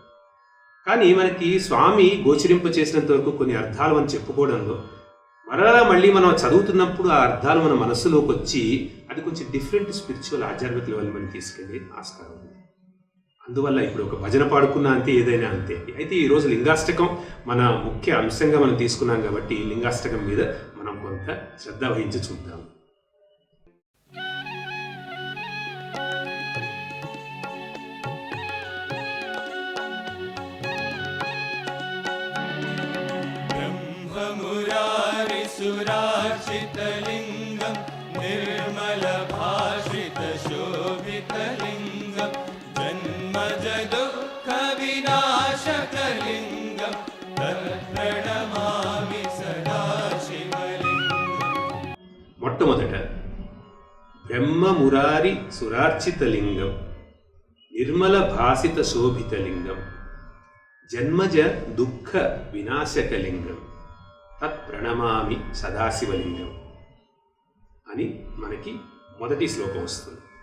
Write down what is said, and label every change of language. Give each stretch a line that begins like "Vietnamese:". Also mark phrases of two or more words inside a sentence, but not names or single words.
Telugu: కానీ మనకి స్వామి గోచరింప చేసినంత వరకు కొన్ని అర్థాలు మనం చెప్పుకోవడంలో మరలా మళ్ళీ మనం చదువుతున్నప్పుడు ఆ అర్థాలు మన మనస్సులోకి వచ్చి అది కొంచెం
English: different spiritual
Telugu: ఆధ్యాత్మిక లెవెల్ మనం తీసుకెళ్ళి ఆస్కారం ఉంది. అందువల్ల ఇప్పుడు ఒక భజన పాడుకున్నా అంతే, ఏదైనా అంతే. అయితే ఈరోజు లింగాష్టకం మన ముఖ్య అంశంగా మనం తీసుకున్నాం కాబట్టి లింగాష్టకం మీద మనం కొంత శ్రద్ధ వహించి చూద్దాం.
Sanskrit: सुरार्चितलिङ्गं निर्मलभाषितशोभितलिङ्गं जन्मज दुःखविनाशकलिङ्गं तत्प्रणमामि सदा शिवलिङ्गम्.
Telugu: మొట్టమొదట
Sanskrit: బ్రహ్మమురారి సురార్చితలింగం నిర్మలభాసిత శోభితలింగం జన్మజ దుఃఖ వినాశకలింగం తత్ప్రణమామి సదాశివలింగం
Telugu: అని మనకి మొదటి శ్లోకం వస్తుంది.